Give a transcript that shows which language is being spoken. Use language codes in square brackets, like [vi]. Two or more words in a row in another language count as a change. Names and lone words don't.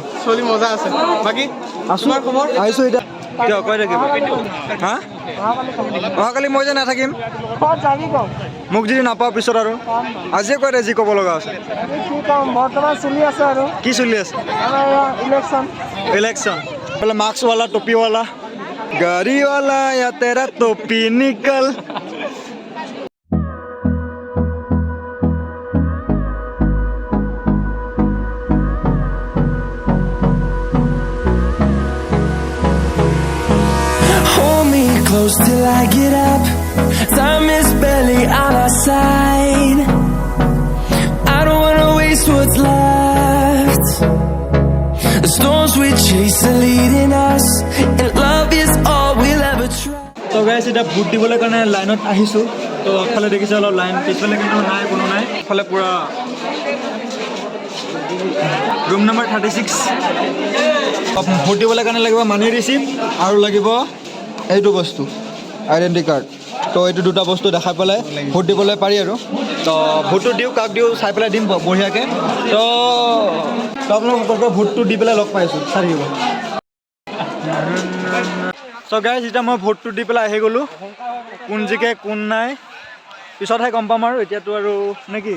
[as] চলি মজা আছে বাকী আছোঁ খবৰ আহিছোঁ এতিয়া কিয় কৈ থাকিব হা অহাকালি মই যে নাথাকিম মোক যদি নাপাওঁ পিছত আৰু আজিয়ে কৈ দে যি ক'ব লগা আছে বৰ্তমান চলি আছে আৰু কি চলি আছে ইলেকশ্যন [hi] इलेक्शन पहले मार्क्स वाला टोपी वाला गाड़ी वाला या तेरा टोपी निकल [en] Hold me close till I get up. Time is barely on our side. I don't wanna waste what's left. The storms we chase are leading us, and love is all we'll ever try. [as] তো গাইছ এটা ভোট দিবলৈ কাৰণে লাইনত আহিছোঁ তো আগফালে দেখিছে অলপ লাইন পিছফালে কিন্তু নাই কোনো নাই আগফালে পূৰা ৰুম নম্বৰ 36 ভোট দিবলৈ কাৰণে লাগিব [en] money receipt [as] আৰু লাগিব এইটো বস্তু [en] identity card [as] তো এইটো দুটা বস্তু দেখাই পেলাই ভোট দিবলৈ পাৰি আৰু তো ভোটটো দিওঁ কাক দিওঁ চাই পেলাই দিম বঢ়িয়াকৈ তো আপোনালোকক ভোটটো দি পেলাই লগ পাইছোঁ চাই থাকিব চ' গাইজ এতিয়া মই ভোটটো দি পেলাই আহি গ'লোঁ কোন জিকে কোন নাই পিছতহে গম পাম আৰু এতিয়াতো আৰু নে কি